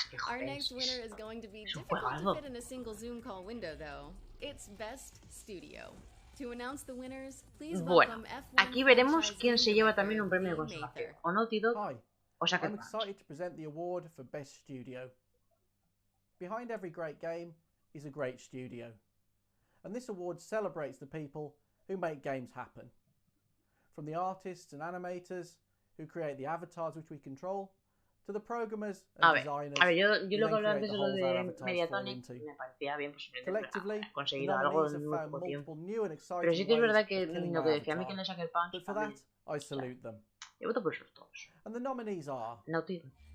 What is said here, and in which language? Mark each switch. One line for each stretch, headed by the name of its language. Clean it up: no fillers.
English: Our next winner is going to be difficult to fit in a single Zoom call window, though. It's Best Studio. To announce the winners, please welcome F1
Spanish: aquí veremos quién se lleva también un premio de consolación. O Naughty Dog, o Sucker
English: I'm
Spanish: Punch.
English: excited to present the award for Best Studio. Behind every great game is a great studio. And this award celebrates the people who make games happen. From the artists and animators who create the avatars which we control, to the programmers and designers
Spanish: yo lo que hablaba antes de lo de Mediatonic me parecía bien, pues conseguido algo en muy poco tiempo. Pero sí que es verdad que lo que decía Mikel de Sucker Punch también.
English: I salute them.
Spanish: Yo voto por esos todos.
English: And the nominees are Naughty Dog.